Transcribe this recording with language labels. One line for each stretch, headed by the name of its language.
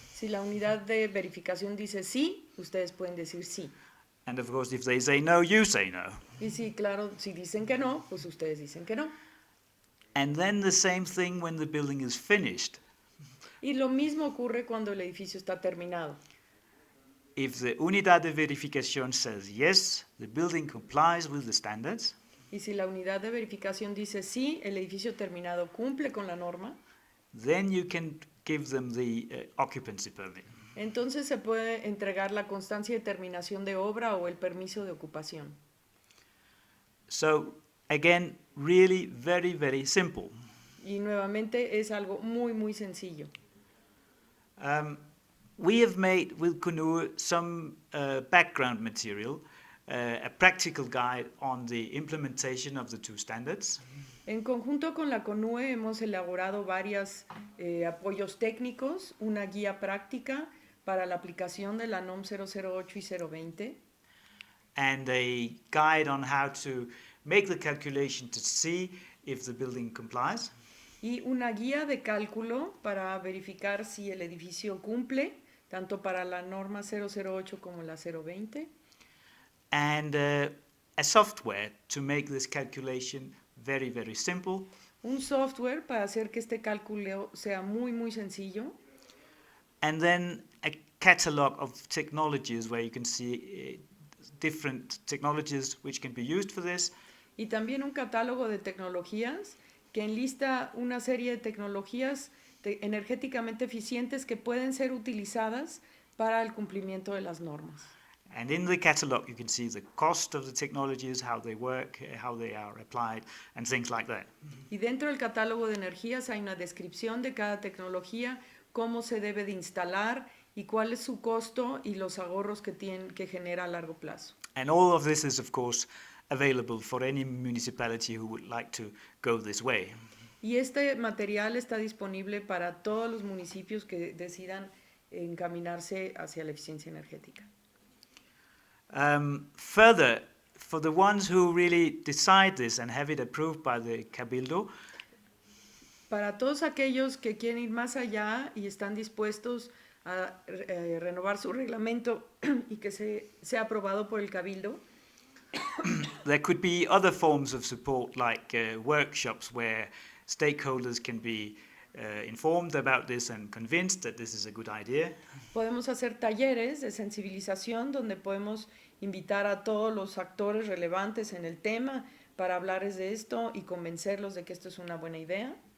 Spanish: Si la unidad de verificación dice sí, ustedes pueden decir sí.
English: And of course, if they say no, you say no.
Spanish: Y sí, claro, si dicen que no, pues ustedes dicen que no.
English: And then the same thing when the building is finished.
Spanish: Y lo mismo ocurre cuando el edificio está terminado.
English: If the unidad de verificación says yes, the building complies with the standards.
Spanish: Y si la unidad de verificación dice sí, el edificio terminado cumple con la norma,
English: then you can give them the occupancy permit.
Spanish: entonces se puede entregar la constancia de terminación de obra o el permiso de ocupación.
English: So, again, really very, very simple.
Spanish: Y nuevamente es algo muy, muy sencillo.
English: We have made with CONUE some background material, a practical guide on the implementation of the two standards.
Spanish: En conjunto con la CONUE hemos elaborado varios apoyos técnicos, una guía práctica para la aplicación de la NOM 008 y 020.
English: And a guide on how to make the calculation to see if the building complies.
Spanish: Y una guía de cálculo para verificar si el edificio cumple, tanto para la norma 008 como la 020.
English: And a software to make this calculation very, very simple.
Spanish: Un software para hacer que este cálculo sea muy, muy sencillo.
English: And then a catalog of technologies where you can see different technologies which can be used for this.
Spanish: Y también un catálogo de tecnologías que enlista una serie de tecnologías energéticamente eficientes que pueden ser utilizadas para el cumplimiento de las normas.
English: And in the catalog you can see the cost of the technologies, how they work, how they are applied, and things like that.
Spanish: Y dentro del catálogo de energías hay una descripción de cada tecnología, cómo se debe de instalar y cuál es su costo y los ahorros que genera a largo plazo.
English: And all of this is, of course, available for any municipality who would like to go this way.
Spanish: Y este material está disponible para todos los municipios que decidan encaminarse hacia la eficiencia energética.
English: Further, for the ones who really decide this and have it approved by the Cabildo,
Spanish: para todos aquellos que quieren ir más allá y están dispuestos a renovar su reglamento y que sea aprobado por el Cabildo,
English: there could be other forms of support like workshops where stakeholders can be informed about this and convinced that this is a good idea.
Spanish: Podemos hacer talleres de sensibilización donde podemos invitar a todos los actores relevantes en el tema para hablarles de esto y convencerlos de que esto es una buena idea.